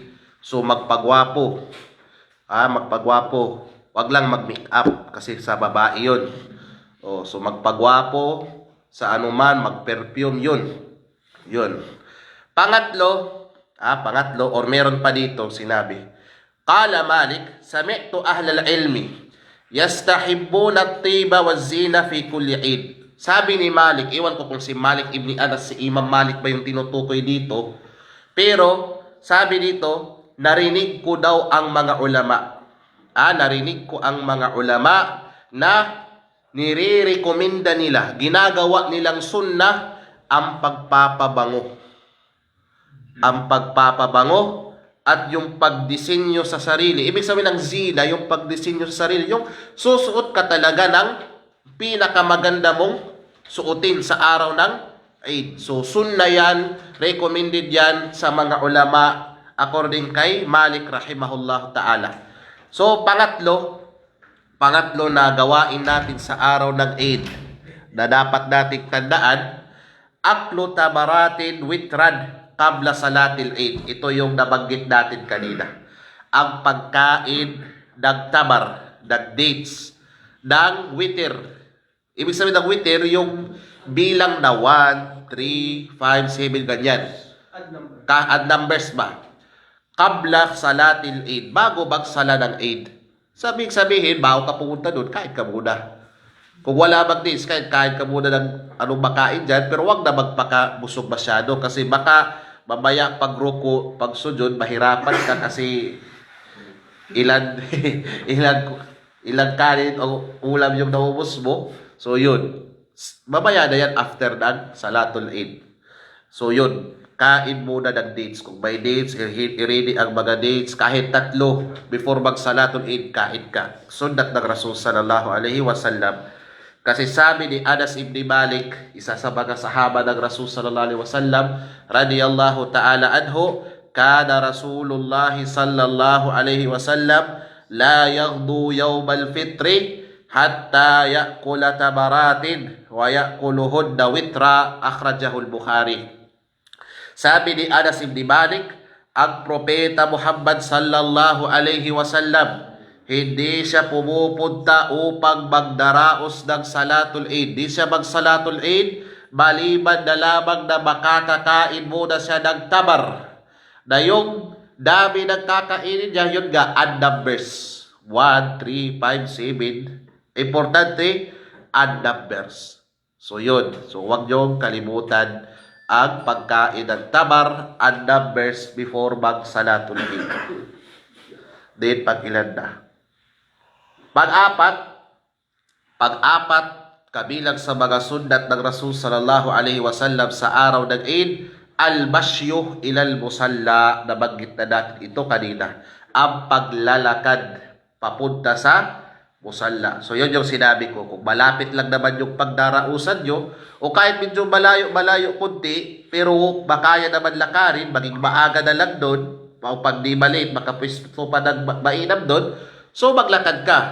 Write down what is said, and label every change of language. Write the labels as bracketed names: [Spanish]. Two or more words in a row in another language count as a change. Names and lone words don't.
[Filipino] So magpagwapo. Magpagwapo. Wag lang mag-make up kasi sa babae yun. So magpagwapo sa anuman, mag-perfume, yun. Pangatlo, or meron pa dito sinabi, [Arabic] قال مالك سمعت أهل العلم يستحبون الطيب والزينة في كل عيد. [Filipino] Sabi ni Malik, iwan ko kung si Malik ibn Anas, si Imam Malik ba yung tinutukoy dito, pero sabi dito, narinig ko daw ang mga ulama. Narinig ko ang mga ulama na nire-recommenda nila, ginagawa nilang sunnah ang pagpapabango. Ang pagpapabango at yung pagdisenyo sa sarili. Ibig sabihin ng zina, yung pagdisenyo sa sarili, yung susuot ka talaga ng pinakamaganda mong suotin sa araw ng Eid. So, sunnah yan, recommended yan sa mga ulama according kay Malik [Arabic] رحمه الله تعالى. [Filipino] So, pangatlo na gawain natin sa araw ng Eid na dapat nating tandaan, [Arabic] أكل تمرات وترا قبل صلاة العيد. [Filipino] Ito yung nabanggit natin kanina. Ang pagkain ng tabar, ng dates, ng witr. Ibig sabihin ng witr, yung bilang na 1, 3, 5, 7, ganyan. [English] Add numbers [Arabic] ba? قبل صلاة العيد. [Filipino] Bago magsala ng Eid. Sabihin, bago ka pumunta doon, kain ka muna. Kung wala mag-dates, kain ka muna ng anong makain dyan, pero wag na magpakabusog masyado kasi baka mamaya pag ruko, pag sujud, mahirapan ka kasi ilan kanin o ulam yung naubos mo. So yun, mamaya na yan after ng [Arabic] صلاة العيد. [Filipino] So yun, kain muna ng dates. Kung may dates, i-ready ang mga dates. Kahit 3 before mag- [Arabic] صلاة العيد, [Filipino] kain ka. Sunnat ng Rasul [Arabic] صلى الله عليه وسلم. [Filipino] Kasi sabi ni Anas ibn Malik, isa sa mga sahaba ng Rasul [Arabic] صلى الله عليه وسلم رضي الله تعالى عنه كان رسول الله صلى الله عليه وسلم لا يغدو يوم الفطر حتى يأكل تمرات ويأكلهن وترا أخرجه البخاري. [Filipino] Sabi ni Anas ibn Malik, ang propeta Muhammad [Arabic] صلى الله عليه وسلم, [Filipino] hindi siya pumupunta upang magdaraos ng [Arabic] صلاة العيد. [Filipino] Hindi siya mag- [Arabic] صلاة العيد, [Filipino] maliban na lamang na makakakain muna siya ng tamar. Na yung dami ng kakainin niya, yun nga, [English] add numbers. [Filipino] 1, 3, 5, 7. Importante, [English] add numbers. [Filipino] So yun. So huwag niyong kalimutan ang pagkain ng tamar, [English] add numbers [Filipino] before mag- [Arabic] صلاة العيد. [Filipino] Then pag-ilan na. Pag-apat, kabilang sa mga sundat ng Rasul [Arabic] صلى الله عليه وسلم [Filipino] sa araw ng Eid, [Arabic] المشي إلى المصلى, [Filipino] nabanggit na natin ito kanina, ang paglalakad papunta sa musalla. So yun yung sinabi ko, kung malapit lang naman yung pagdarausan nyo, o kahit medyo malayo kunti, pero makaya naman lakarin, maging maaga na lang doon, pag di malate, makapwisto pa ng mainam doon, so maglakad ka.